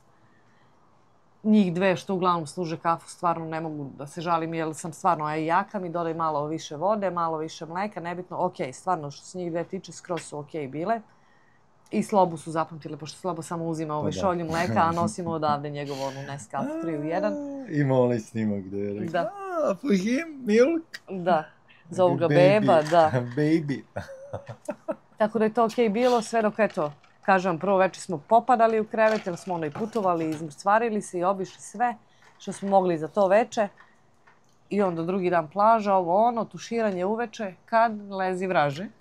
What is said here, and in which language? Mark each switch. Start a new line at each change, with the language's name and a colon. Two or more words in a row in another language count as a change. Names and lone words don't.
Serbian: Njih dve što uglavnom služe kafu, stvarno ne mogu da se žalim, jer sam stvarno jaka, mi dodaj malo više vode, malo više mleka, nebitno, okej, stvarno što se njih dve tiče, skroz su okej bile. I Slobu su zapamtile, pošto Slobo samo uzima šolju mleka, a nosimo odavde njegovu onu Nescafe 3 u 1. Ima onaj snimak gde je rekao,
English: for him, milk.
Serbian: Da, zovu ga beba, da. Baby. Tako da je to okej bilo, sve dok eto, kažem, prvo večer smo popadali u krevet, jer smo i putovali, izmrcvarili se i obišli sve što smo mogli za to veče. I onda drugi dan plaža, tuširanje uveče, kad lezi vraže.